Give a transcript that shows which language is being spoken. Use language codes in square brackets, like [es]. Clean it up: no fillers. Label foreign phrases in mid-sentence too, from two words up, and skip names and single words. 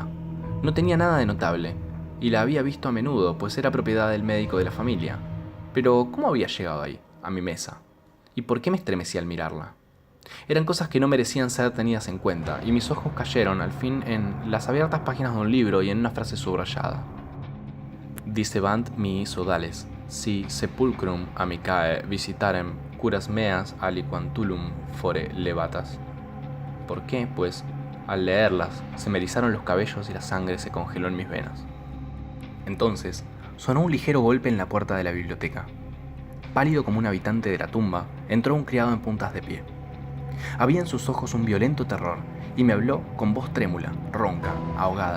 [es] No tenía nada de notable, y la había visto a menudo, pues era propiedad del médico de la familia. Pero, ¿cómo había llegado ahí, a mi mesa? ¿Y por qué me estremecí al mirarla? Eran cosas que no merecían ser tenidas en cuenta, y mis ojos cayeron, al fin, en las abiertas páginas de un libro y en una frase subrayada. [la] Dicebant mihi sodales, si sepulcrum amicae visitarem, curas meas aliquantulum fore levatas. [es] ¿Por qué? Pues, al leerlas, se me erizaron los cabellos y la sangre se congeló en mis venas. Entonces, sonó un ligero golpe en la puerta de la biblioteca. Pálido como un habitante de la tumba, entró un criado en puntas de pie. Había en sus ojos un violento terror, y me habló con voz trémula, ronca, ahogada.